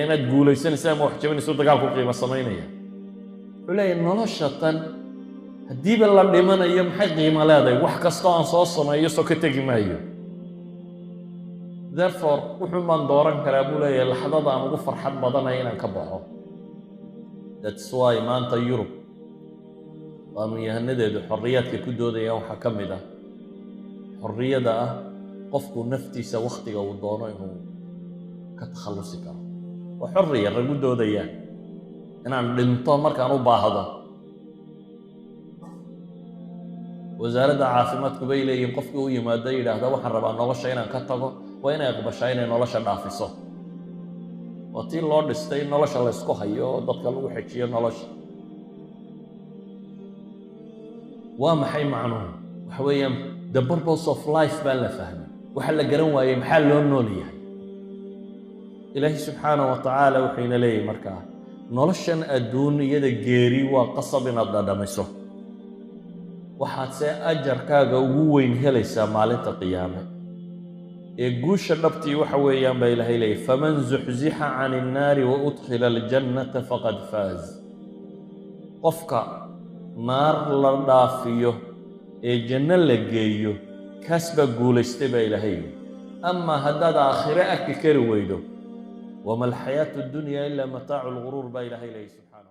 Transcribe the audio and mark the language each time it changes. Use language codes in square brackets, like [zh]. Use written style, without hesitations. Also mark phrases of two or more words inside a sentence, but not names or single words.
[so] inaad guulaysanaysa ama wax jebinayso dagaalku qiimo samaynaya wuxuu leeyahay nolosha tan haddiiba la dhimanayo maxay qiimo leedahay wax kastoo aan soo sameeyo soo ka tegi maayo therefore wuxuu maan dooran karaa buu leeyahay laxdada aan ugu farxad badanaya inaan ka baxo [en] that's why [so] maanta yurub qaanuunyahanadeedu xorriyaadka ku doodayaan waxaa ka mid ah xorriyada ah qofku naftiisa wakhtiga uu doono inuu ka takhallusi karo waa xorriya ragu doodayaan inaan dhinto markaan u baahdo wasaaradda caafimaadku bay leeyihiin qofkii u yimaado yidhaahda waxaan rabaa nolosha inaan ka tago waa inay aqbashaa inay nolosha dhaafiso waa tii loo dhistay in nolosha la ysku hayo oo dadka lagu xejiyo nolosha waa maxay macnuhu waxa weeyaan [en] the purpose of life [so] baan la fahmay waxa la garan waayey maxaa loo nool yahay ilaahi subxaanahu [ar] وتعالى [so] wuxuuna leeyahay markaa noloshan adduun iyada geeri waa qasab inaad dhadhamiso waxaad see ajarkaaga ugu weyn helaysaa maalinta qiyaame ee guusha dhabtii waxa weeyaan baa ilaahay leeyahy [ar] فمن زحزح عن النار وأدخل الجنة فقد فاز [so] qofka naar la dhaafiyo ee janno la geeyo kaas baa guulaystay baa ilaahay yidhi amaa haddaad aakhire arki kari weydo [ar] وما الحياة الدنيا إلا متاع الغرور [so] baa ilaahay leeyahy